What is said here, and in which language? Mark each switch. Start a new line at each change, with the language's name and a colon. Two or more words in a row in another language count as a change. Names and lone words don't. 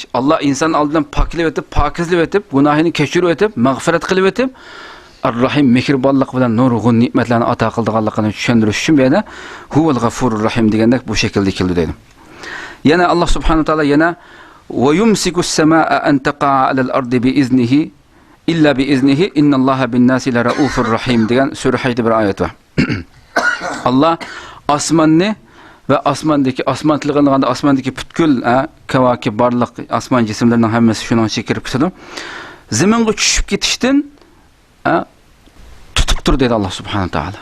Uzbek: Allah inson oldidan poklab o'tib, pokizlab o'tib, gunohini kechirib o'tib, mag'firat qilib o'tib, Ar-Rahim mehribonlik bilan nurg'un ne'matlarni ato qilganligini tushuntirish uchun bu yerda huval Ghafurur Rahim degandek bu shaklda keldi deydi.
Arabic: Yana Alloh سبحانه وتعالى yana ويمسك السماء أن تقع على الأرض بإذنه إلا بإذنه إن الله بالناس لرؤوف رحيم
Uzbek: degan sura Hajda bir oyat bor. Allah osmonni va osmon tilg'ilganda osmondagi butkul kavakib barliq osmon jismlarining hammasi shuning ichiga kirib ketadi. Zaminga tushib ketishdan tutib tur dedi Allah subhanahu taala.